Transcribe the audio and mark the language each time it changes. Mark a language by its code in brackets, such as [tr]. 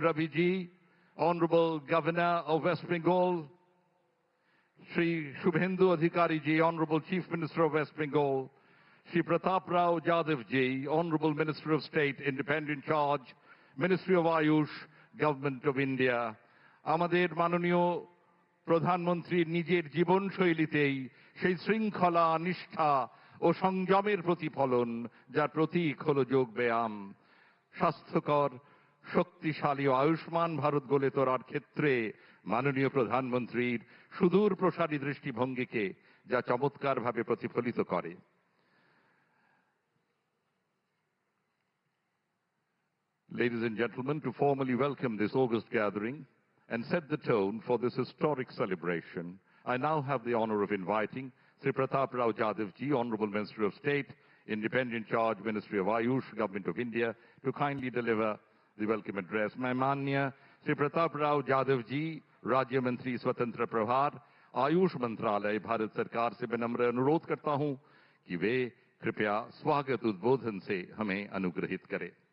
[en] Ravi ji, Honorable Governor of West Bengal, Shri Shubhendu Adhikari ji, Honorable Chief Minister of West Bengal, Shri Pratap Rao Jadhav ji, Honorable Minister of State, Independent Charge, Ministry of Ayush, Government of India. [bn] আমাদের মাননীয় প্রধানমন্ত্রী নিজের জীবনশৈলীতেই সেই শৃঙ্খলা, নিষ্ঠা ও সংযমের প্রতিফলন, যার প্রতীক হলো যোগ ব্যায়াম। স্বাস্থ্যকর, শক্তিশালী ও আয়ুষ্মান ভারত গড়ে তোলার ক্ষেত্রে মাননীয় প্রধানমন্ত্রীর সুদূর প্রসারী দৃষ্টিভঙ্গিকে যা চমৎকারভাবে প্রতিফলিত করে। [en] Ladies and gentlemen, to formally welcome this August gathering and set the tone for this historic celebration, I now have the honor of inviting Sri Pratap Rao Jadhav ji, Honorable Minister of State, Independent Charge, Ministry of Ayush, Government of India, to kindly deliver the welcome address. [hi] Maimanya Sri Pratap Rao Jadhav ji, Rajya Mantri Swatantra Prabhar, Ayush Mantralay, Bharat Sarkar से मैं नम्र अनुरोध करता हूं कि वे कृपया स्वागत उद्बोधन से हमें अनुग्रहित करें।